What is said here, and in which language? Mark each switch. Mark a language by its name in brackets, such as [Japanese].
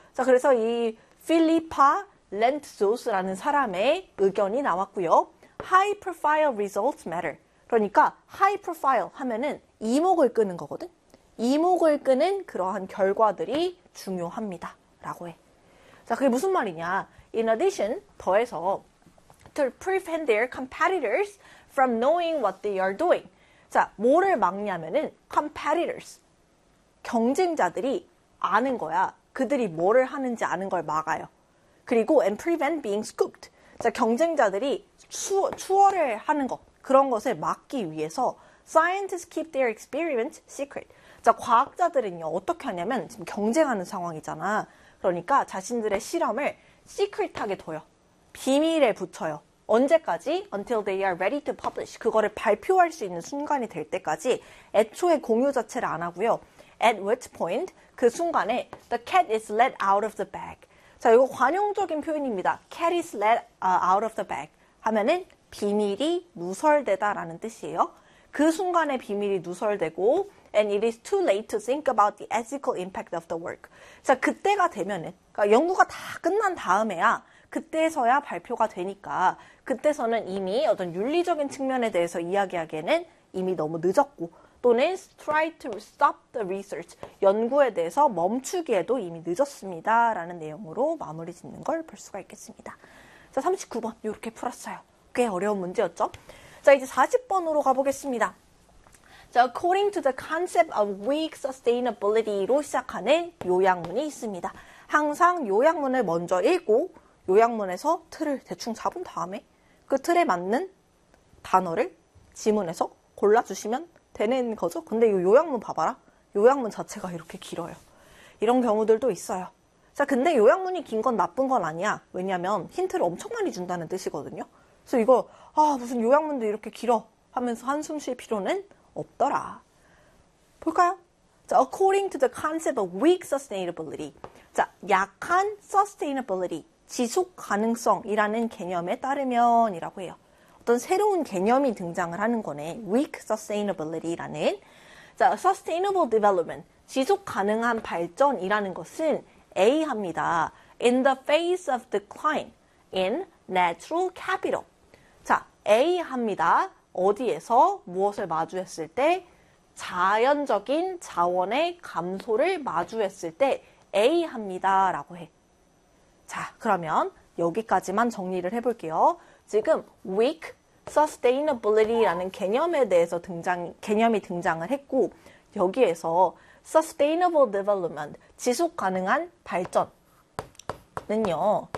[Korean] 자, 그래서 이 필리파 렌투스라는 사람의 의견이 나왔고요. [English] High profile results matter. [Korean] 그러니까 high profile 하면은 이목을 끄는 거거든. 이목을 끄는 그러한 결과들이 중요합니다라고 해. 자, 그게 무슨 말이냐? [English] In addition, [Korean] 더해서 [English] to prevent their competitors from knowing what they are doing. [Korean] 자, 뭐를 막냐면은 competitors. 경쟁자들이 아는 거야. 그들이 뭐를 하는지 아는 걸 막아요. 그리고 [English] and prevent being scooped. [Korean] 자, 경쟁자들이 추월을 하는 거. 그런 것을 막기 위해서 [English] Scientists keep their experiments secret. [Korean] 자, 과학자들은요, 어떻게 하냐면 지금 경쟁하는 상황이잖아. 그러니까 자신들의 실험을 secret하게 둬요. 비밀에 붙여요. 언제까지? [English] Until they are ready to publish. [Korean] 그거를 발표할 수 있는 순간이 될 때까지 애초에 공유 자체를 안 하고요. [English] At which point? [Korean] 그 순간에 [English] The cat is let out of the bag. [Korean] 자, 이거 관용적인 표현입니다. [English] Cat is let out of the bag. [Korean] 하면은 비밀이 누설되다라는 뜻이에요. 그 순간에 비밀이 누설되고 [English] And it is too late to think about the ethical impact of the work. [Korean] 자, 그때가 되면은 그러니까 연구가 다 끝난 다음에야 그때서야 발표가 되니까 그때서는 이미 어떤 윤리적인 측면에 대해서 이야기하기에는 이미 너무 늦었고 또는 [English] try to stop the research, [Korean] 연구에 대해서 멈추기에도 이미 늦었습니다 라는 내용으로 마무리 짓는 걸 볼 수가 있겠습니다. 자, 39번 이렇게 풀었어요. 꽤 어려운 문제였죠? 자, 이제 40번으로 가보겠습니다. [English] 자, according to the concept of weak sustainability로 [Korean] 시작하는 요약문이 있습니다. 항상 요약문을 먼저 읽고 요약문에서 틀을 대충 잡은 다음에 그 틀에 맞는 단어를 지문에서 골라주시면 되는 거죠. 근데 이 요약문 봐봐라. 요약문 자체가 이렇게 길어요. 이런 경우들도 있어요. 자, 근데 요약문이 긴 건 나쁜 건 아니야. 왜냐하면 힌트를 엄청 많이 준다는 뜻이거든요. 그래서 이거 아 무슨 요약문도 이렇게 길어 하면서 한숨 쉴 필요는 없더라. 볼까요? [English] 자, according to the concept of weak sustainability. [Korean] 자, 약한 sustainability. 지속 가능성이라는 개념에 따르면 이라고 해요. 어떤 새로운 개념이 등장을 하는 거네. Weak sustainability라는. 자, sustainable development. 지속 가능한 발전이라는 것은 A합니다. [English] In the face of decline in natural capital. [Korean] 자, A합니다. 어디에서 무엇을 마주했을 때? 자연적인 자원의 감소를 마주했을 때 A합니다. 라고 해. 자, 그러면 여기까지만 정리를 해볼게요. 지금 weak sustainability라는 개념에 대해서 개념이 등장을 했고 여기에서 sustainable development, 지속 가능한 발전은요.